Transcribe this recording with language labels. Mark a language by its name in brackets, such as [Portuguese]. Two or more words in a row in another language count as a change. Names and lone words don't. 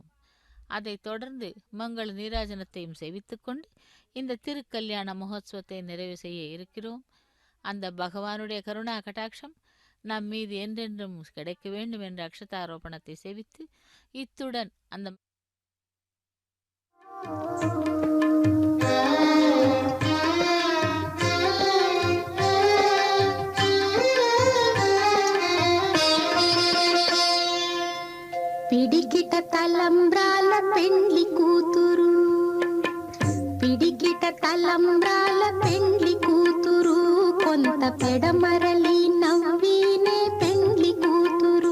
[Tamil] அதை தொடர்ந்து மங்கள நீராஜனத்தையும் சேவித்துக்கொண்டு இந்த திருக்கல்யாண மகோத்சவத்தை நிறைவு செய்ய இருக்கிறோம். அந்த பகவானுடைய கருணா கடாட்சம் நம் மீது என்றென்றும் கிடைக்க வேண்டும் என்ற அக்ஷதாரோபணத்தை சேவித்து இத்துடன் அந்த [Telugu] పిడికిట తలంబ్రాల పెండ్లి కూతురు, పిడికిట తలంబ్రాల పెండ్లి కూతురు, కొంత పెడమరలి నవ్వినే పెండ్లి కూతురు.